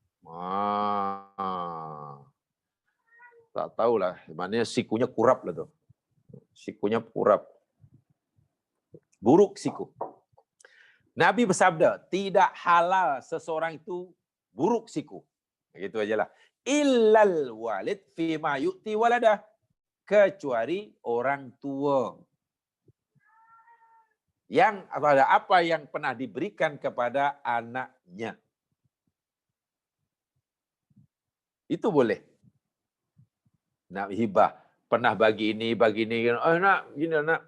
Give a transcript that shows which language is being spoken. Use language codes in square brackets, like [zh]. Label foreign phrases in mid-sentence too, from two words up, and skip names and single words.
[ms] Tak tahulah, maknanya sikunya kurap lah tu. Sikunya kurap. Buruk siku. Nabi bersabda, tidak halal seseorang itu buruk siku. Begitu ajalah. [ar] إلا الوالد فيما يعطي ولده. [ms] Kecuali orang tua. Yang ada apa yang pernah diberikan kepada anaknya. Itu boleh. Nak hibah. Pernah bagi ini. Nak, gini nak.